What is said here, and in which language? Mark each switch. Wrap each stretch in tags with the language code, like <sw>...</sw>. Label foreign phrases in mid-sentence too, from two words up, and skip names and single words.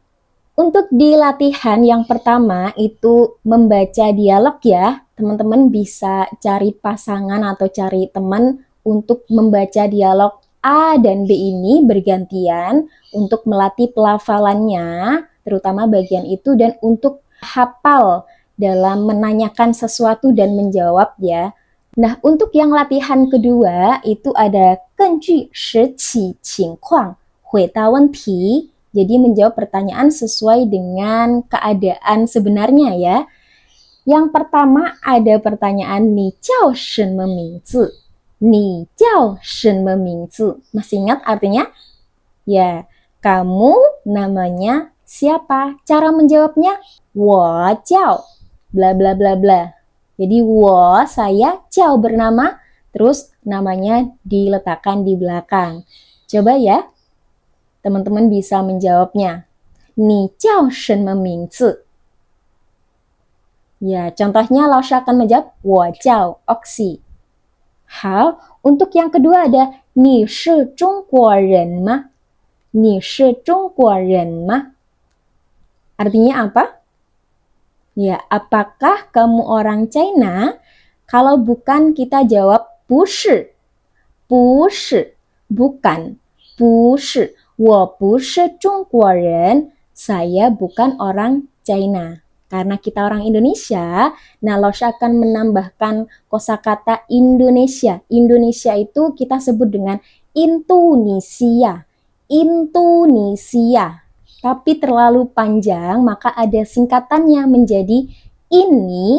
<id>Untuk di latihan yang pertama itu membaca dialog ya, teman-teman bisa cari pasangan atau cari teman untuk membaca dialog A dan B ini bergantian untuk melatih pelafalannya, terutama bagian itu, dan untuk hafal dalam menanyakan sesuatu dan menjawab ya. Nah, untuk yang latihan kedua itu ada</id> <zh>根据实际情况回答问题.</zh> <id>Jadi menjawab pertanyaan sesuai dengan keadaan sebenarnya ya. Yang pertama ada pertanyaan</id> <zh>你叫什么名字. 你叫什么名字.</zh> <id>Masih ingat artinya? Ya, kamu namanya siapa? Cara menjawabnya,</id> <zh>我叫 bla bla bla bla.</zh> <id>Jadi 我 saya, 叫 bernama, terus namanya diletakkan di belakang. Coba ya, teman-teman bisa menjawabnya.</id> <zh>你叫什么名字?</zh> <id>Ya, contohnya Laoshi akan menjawab</id> <zh>我叫</zh> <id>Oxy. Hal, untuk yang kedua ada</id> <zh>你是中国人吗? 你是中国人吗?</zh> <id>Artinya apa? Ya, apakah kamu orang China? Kalau bukan kita jawab 不是. 不是, bukan.</id> <zh>不是. 我不是中国人.</zh> <id>Saya bukan orang China. Karena kita orang Indonesia, nah Laoshi akan menambahkan kosakata Indonesia. Indonesia itu kita sebut dengan Indonesia. Indonesia. Tapi terlalu panjang, maka ada singkatannya menjadi ini.</id>